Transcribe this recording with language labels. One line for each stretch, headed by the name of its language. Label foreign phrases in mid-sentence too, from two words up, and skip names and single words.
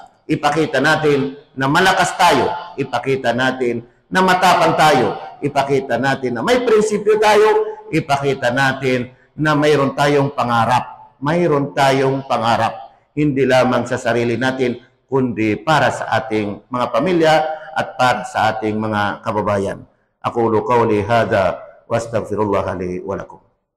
Filipino: Ipakita natin na malakas tayo. Ipakita natin na matapang tayo. Ipakita natin na may prinsipyo tayo. Ipakita natin na mayroon tayong pangarap. Mayroon tayong pangarap. Hindi lamang sa sarili natin, kundi para sa ating mga pamilya at para sa ating mga kababayan.
Arabic: أقول قولي هذا وأستغفر الله لي ولكم.